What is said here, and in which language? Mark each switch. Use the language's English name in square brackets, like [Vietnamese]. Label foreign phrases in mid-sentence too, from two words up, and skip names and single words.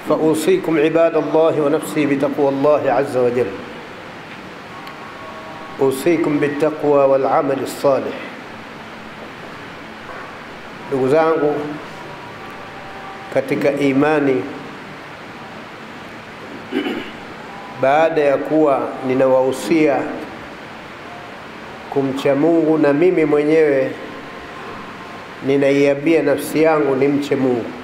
[Arabic] أوصيكم عباد الله ونفسي بتقوى الله عز وجل. أوصيكم بالتقوى والعمل الصالح. [Swahili] Ndugu zangu katika imani, baada ya kuwa ninawahusia kumcha Mungu, na mimi mwenyewe ninaiambia nafsi yangu nimche Mungu.